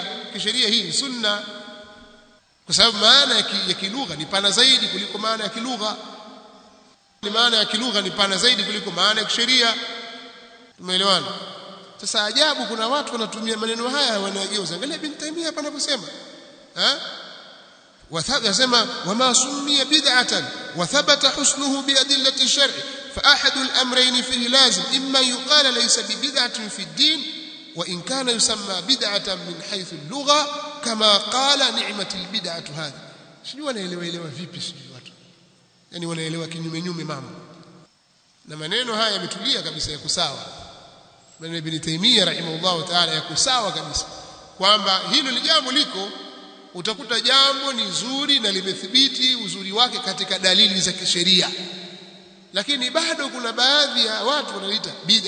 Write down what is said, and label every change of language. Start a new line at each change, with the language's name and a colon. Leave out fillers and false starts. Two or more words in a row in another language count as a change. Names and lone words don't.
Swahili: Kisheria hii ni sunna, kwa sababu maana ya kilugha ni pana zaidi kuliko maana ya kilugha, ni maana ya kilugha ni pana zaidi kuliko maana ya kisheria. Tumeelewana? Sasa ajabu, kuna watu wanatumia maneno haya wanageuza. Angalia Ibn Taymiyyah hapa anaposema
Arabic: wasema وما سمي بدعة وثبت حسنه بأدلة الشرع فأحد الأمرين فيه لازم إما يقال ليس ببدعة في الدين وإن كان يسمى بدعة من حيث اللغة كما قال نعمت البدعة هذه.
Swahili: Sijui wanaelewa vipi, sijui watu yani wanaelewa kinyume mambo, na maneno haya yametulia kabisa ya kusawa. Maneno Ibn Taymiyyah
Arabic: رحمه الله تعالى
Swahili: ya kusawa kabisa kwamba hilo ni jambo liko utakuta jambo ni zuri na limethibiti uzuri wake katika dalili za kisheria, lakini bado kuna baadhi ya watu wanaita bid'a.